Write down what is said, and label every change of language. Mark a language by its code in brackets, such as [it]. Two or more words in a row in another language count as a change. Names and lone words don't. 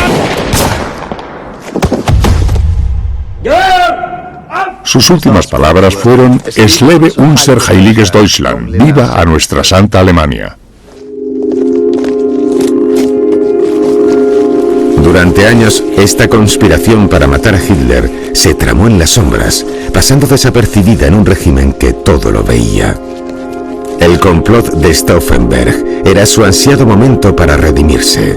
[es] Sus últimas palabras fueron: [de] Es lebe unser heiliges Deutschland, [es] viva a nuestra santa Alemania. Durante años, esta conspiración para matar a Hitler se tramó en las sombras, pasando desapercibida en un régimen que todo lo veía. El complot de Stauffenberg era su ansiado momento para redimirse.